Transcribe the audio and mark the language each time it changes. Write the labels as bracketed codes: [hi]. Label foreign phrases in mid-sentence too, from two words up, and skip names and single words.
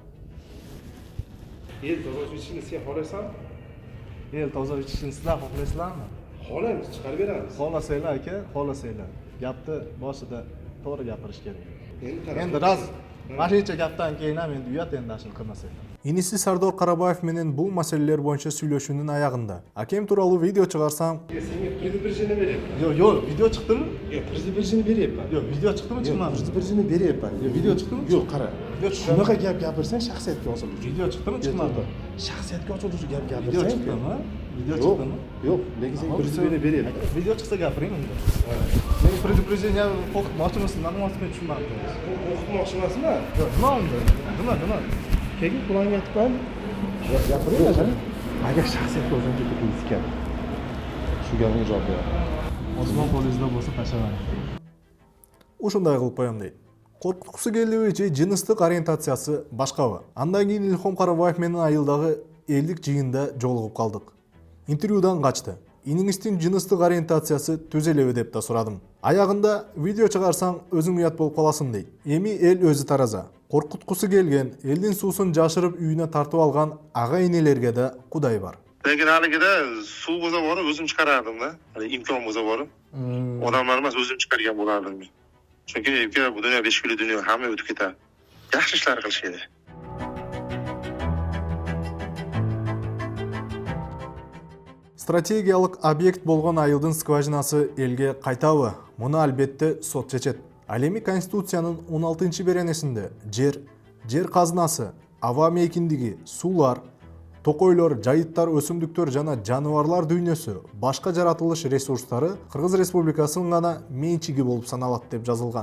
[uz] El toza içishini sen xohlaysan? El toza ichishni sizlar xohlaysizlarmi? Xohlaymiz, chiqarib beramiz. Xohlasanglar aka, xohlasanglar. Gapni boshida to'g'ri gapirish kerak. Endi Endi rost mana shuncha gapdan keyin ham endi uyat endi ashuni qilmasanglar. [ky] Инisi Sardor Qarabаев менен бул маселелер боюнча сүйлөшүүнүн аягында. Акем тууралуу видео чыгарсам, [uz] senga предупреждение beryapman. Yo'q, video chiqdimi? Yo'q, предупреждение beryapman. Yo'q, video chiqdimi, chiqmadimi? Предупреждение beryapman. Video chiqdimi? Yo'q, qara. Video chiqdimi? Shunaqa gap gapirsang shaxsiyatga osiluvchi. Video chiqdimi, chiqmadimi? Shaxsiyatga osiluvchi gap Video gapirsang. chiqdimi? Video Yo'q, chiqdimi? yo'q, lekin senga предупреждение beryapman. Video chiqsa gapiring unda. Men предупреждение o'qitmoqchimisiz, nima bo'lsa tushunmadim. O'qitmoqchi emasman. Yo'q, nima unda? Nima? Keyin kulanga aytib gapiring. Agar shaxsiyatga o'zim ketib ekan. Shu gapga javob ber. Osmon qo'lingizda bo'lsa tashlamang. [ky] ушундай кылып коем дейт. Коркуткусу келбейчи жыныстык ориентациясы башкабы. Андан кийин Илхом Карабаев менен айылдагы элдик жыйында жолугуп калдык. Интервьюдан качты. Иниңиздин жыныстык ориентациясы түз элеби деп да сурадым. Аягында видео чыгарсаң өзүң уят болуп каласың дейт. Эми эл өзү тараза. Коркуткусу келген, элдин суусун жашырып үйүнө тартып алган ага-энелерге да кудай бар. [uz] Lekin haligida suv bo'lsa borib o'zim chiqarardim da. Imkon bo'lsa borib. Odamlar emas o'zim chiqargan bo'lardim. Chunki bu dunyo beshkuli dunyo, hamma o'tib ketadi. Yaxshi ishlar qilish kerak. [ky] Стратегиялык объект болгон айылдын скважинасы элге кайтабы? Муну албетте сот чечет. Ал эми Конституциянын 16-беренесинде жер казынасы, аба мейкиндиги, суулар, токойлор, жайыттар, өсүмдүктөр жана жаныбарлар дүйнөсү, башка жаратылыш ресурстары Кыргыз Республикасынын гана менчиги болуп саналат деп жазылган.